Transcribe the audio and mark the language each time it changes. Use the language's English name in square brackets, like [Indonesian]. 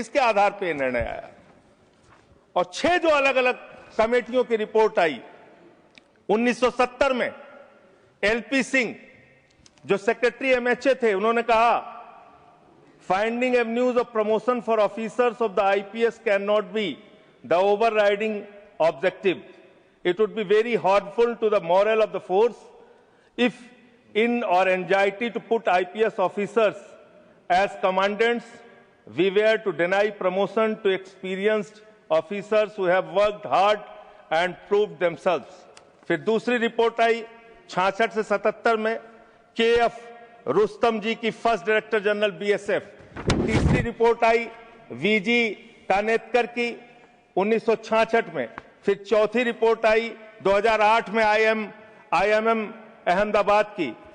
[Hindi] इसके आधार पर यह निर्णय आया। और 6 जो अलग अलग कमेटियों की रिपोर्ट आई, 1970 में एलपी सिंह जो सेक्रेटरी एमएचए थे, उन्होंने कहा [English] Finding avenues of promotion for officers of the IPS can not be the overriding objective. It would be very hurtful to the morale of the force if in our anxiety to put IPS officers as commandants, we were to deny promotion to experienced officers who have worked hard and proved themselves. [Hindi] फिर दूसरी report आई 66 से 77 में KF Rustam जी की first director general BSF. तीसरी report आई V G कानेतकर की 1966 में। फिर चौथी रिपोर्ट आई 2008 में आईएमएम अहमदाबाद की।